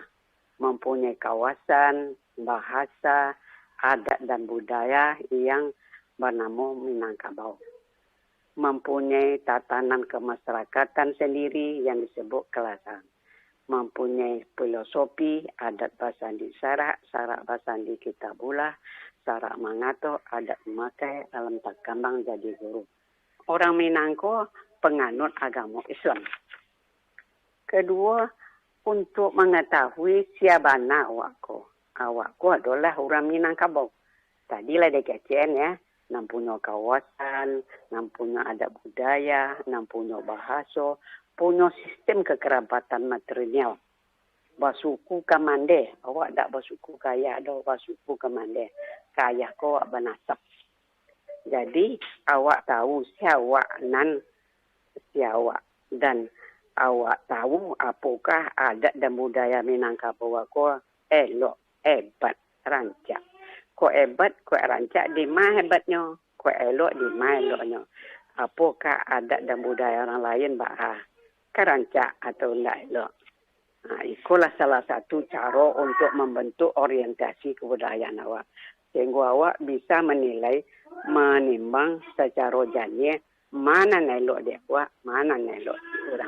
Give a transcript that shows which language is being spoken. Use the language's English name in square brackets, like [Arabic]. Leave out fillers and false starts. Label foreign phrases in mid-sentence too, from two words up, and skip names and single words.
[Indonesian] Mempunyai kawasan, bahasa, adat dan budaya yang bernama Minangkabau. Mempunyai tatanan kemasyarakatan sendiri yang disebut kelasan. Mempunyai filosofi, [Minangkabau] adat basandi sarak basandi kitabullah, sarak mangato, adat memakai, alam tak kambang jadi guru. [Indonesian] Orang Minangko penganut agama Islam. Kedua, untuk mengetahui siapa awakku. Awakku adalah orang Minangkabau. Tadilah DKCN ya, nam punya kawasan, nam punya adat budaya, nam punya bahasa, punya sistem kekerabatan material. [Minangkabau] Basuku kamande, awak tak basuku kaya, ada basuku kamande. Kaya ko awak benasab. [Indonesian] Jadi awak tahu [Minangkabau] siapa nan siapa [Indonesian] dan awak tahu apakah adat dan budaya Minangkabau ko elok, hebat, rancak. [Minangkabau] Ko hebat, ko rancak di mana hebatnya, ko elok di mana eloknya. [Indonesian] Apakah adat dan budaya orang lain kerancak atau tidak elok. Itulah salah satu cara untuk membentuk orientasi kebudayaan awak. Sehingga awak bisa menilai, menimbang secara janya [Minangkabau] mana elok dia awak, mana elok orang.